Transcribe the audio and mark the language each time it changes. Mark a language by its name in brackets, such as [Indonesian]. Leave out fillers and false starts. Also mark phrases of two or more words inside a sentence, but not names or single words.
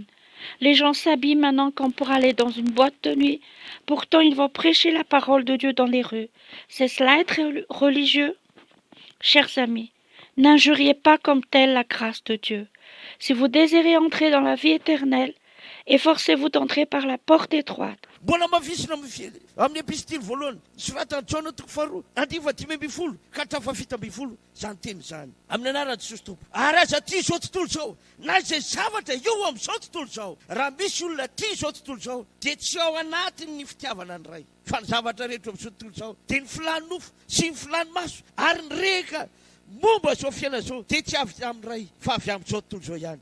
[French] Les gens s'habillent maintenant comme pour aller dans une boîte de nuit. Pourtant, ils vont prêcher la parole de Dieu dans les rues. C'est cela être religieux? Chers amis, n'injuriez pas comme tel la grâce de Dieu. Si vous désirez entrer dans la vie éternelle, efforcez-vous d'entrer par la porte étroite. [Malagasy] Mbola mavisina mifely amin'ny epistily voalohany soratany Jaona toko faharoa andimy dimy ambin'ny folo ka hatramin'ny fito ambin'ny folo zany teny zany amin'ny anaran'i Jesosy Tompo. Ary aza tia izao tontolo izao na izay zavatra eo amin'izao tontolo izao, raha misy olona tia izao tontolo izao dia tsy ao anatiny ny fitiavana ny ray, fa ny zavatra rehetra amin'izao tontolo izao dia ny filany nofo sy ny filany maso ary ny reka momba izao fiaina izao dia tsy avy amin'ny ray fa avy amin'izao tontolo izao ihany.